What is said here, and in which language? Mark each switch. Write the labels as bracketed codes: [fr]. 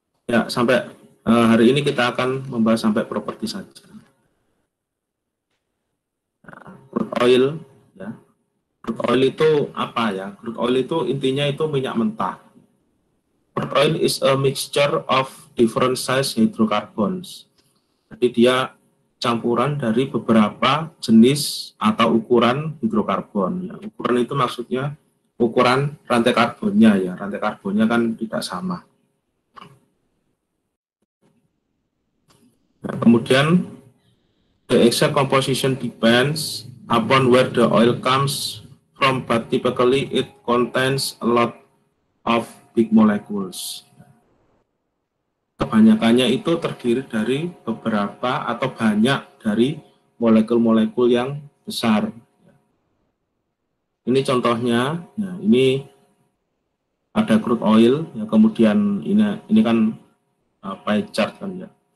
[id] Ya, sampai hari ini kita akan membahas sampai properti saja. Nah, crude oil, ya. Crude oil itu apa ya? Crude oil itu intinya itu minyak mentah. [en] Crude oil is a mixture of different size hydrocarbons. [id] Jadi dia campuran dari beberapa jenis atau ukuran hidrokarbon. Ya, ukuran itu maksudnya ukuran rantai karbonnya ya. Rantai karbonnya kan tidak sama. Nah, kemudian [en] the exact composition depends upon where the oil comes from, but typically it contains a lot of big molecules. [id] Kebanyakannya itu terdiri dari beberapa atau banyak dari molekul-molekul yang besar. Ini contohnya, nah ini ada crude oil, ya, kemudian ini kan pie chart kan ya.